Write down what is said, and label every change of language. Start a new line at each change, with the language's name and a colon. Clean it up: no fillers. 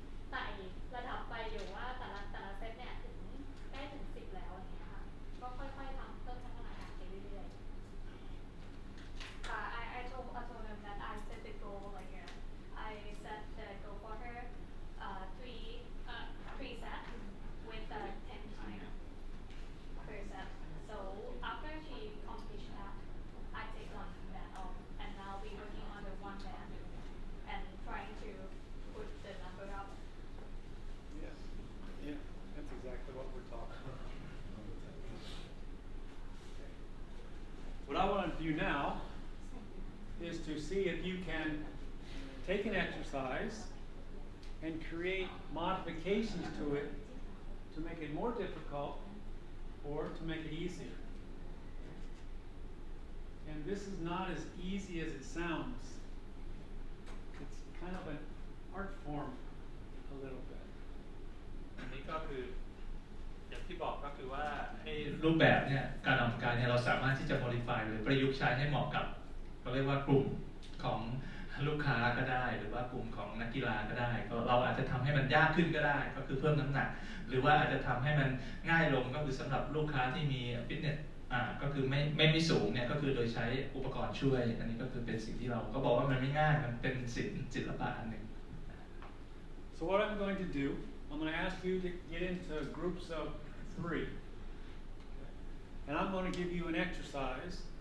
Thai: ไต่ระดับไปอยู่ว่าแต่ละเซตเนี่ยใกล้ถึง10แล้วอย่างเงี้ยค่ะก็ค่อยๆทำเพิ่มพัฒนาการไปเรื่อยๆ
English: I told him that I set the goal like I set the goal for her 3 sets with 10 times per set. So after she completes that, I take one band off, and now we're working on the one band and trying to put the number up. Yeah, that's exactly what we're talking about. What I want to do now is to see if you can take an exercise and create modifications to it to make it more difficult or to make it easier. And this is not as easy as it sounds. It's kind of an art form a little bit.
Thai: อันนี้ก็คืออย่างที่บอกก็คือว่าให้รูปแบบเนี่ยการออกกำลังกายเนี่ยเราสามารถที่จะ modify หรือประยุกต์ใช้ให้เหมาะกับเราเรียกว่ากลุ่มของ ลูกค้าก็ได้หรือว่ากลุ่มของนักกีฬาก็ได้ก็เราอาจจะทำให้มันยากขึ้นก็ได้ก็คือเพิ่มน้ำหนักหรือว่าอาจจะทำให้มันง่ายลงก็คือสำหรับลูกค้าที่มีฟิตเนสก็คือไม่สูงเนี่ยก็คือโดยใช้อุปกรณ์ช่วยอันนี้ก็คือเป็นสิ่งที่เราก็บอกว่ามันไม่ง่ายมันเป็นศิลปะอันหนึ่ง
English: So what I'm going to do, I'm going to ask you to get into groups of 3. And I'm going to give you an exercise.